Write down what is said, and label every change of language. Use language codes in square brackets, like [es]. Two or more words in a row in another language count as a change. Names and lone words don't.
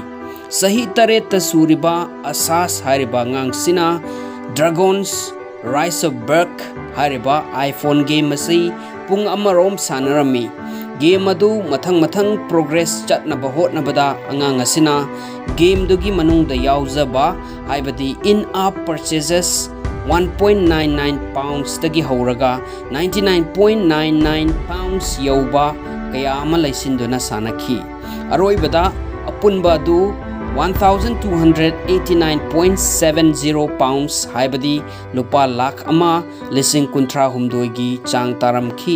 [mni] Sahi tareta suriba asas hairiba ngang sina Dragons Rise of Berk hairiba iPhone game asi pung amarom sanarami. Game adu mathang progress chatnaba hotnabada angang asina game dugi manungda yauzaba haibadi [en] in-app purchases [mni] 1.99 pounds tagi hauraga 99.99 pounds yauba kaya ama laisinduna sanaki. Aroibada apunba adu 1,289.70 pounds haibadi lupa lakh ama lising kuntra humdoigi chang taramki.